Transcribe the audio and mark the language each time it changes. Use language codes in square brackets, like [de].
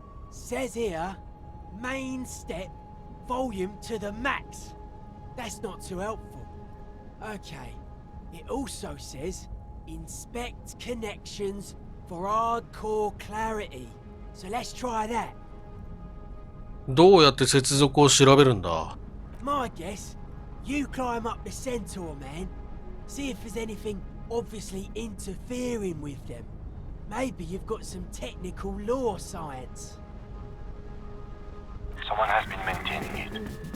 [en] Says here, main step, volume to the max. That's not too helpful. Okay. It also says, inspect connections for hardcore clarity. So let's try that. [ja] どうやって接続を調べるんだ？ [en] My guess, you climb up the centaur, man. See if there's anything obviously interfering with them. Maybe you've got some technical law science. Someone has been maintaining it.